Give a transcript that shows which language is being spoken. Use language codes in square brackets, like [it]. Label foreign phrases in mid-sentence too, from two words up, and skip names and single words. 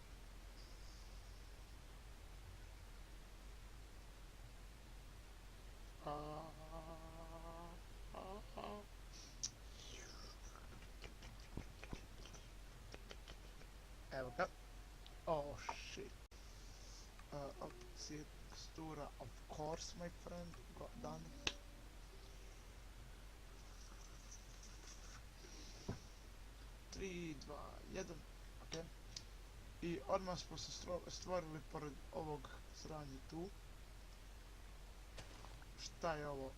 [sr] Evo ga. [en] Oh shit. [sr] Opcija tekstura, [en] of course my friend, got done. [sr] Tri, dva, jedan, ok. I odmah smo se stvorili pored ovog sranja tu. Šta je ovo?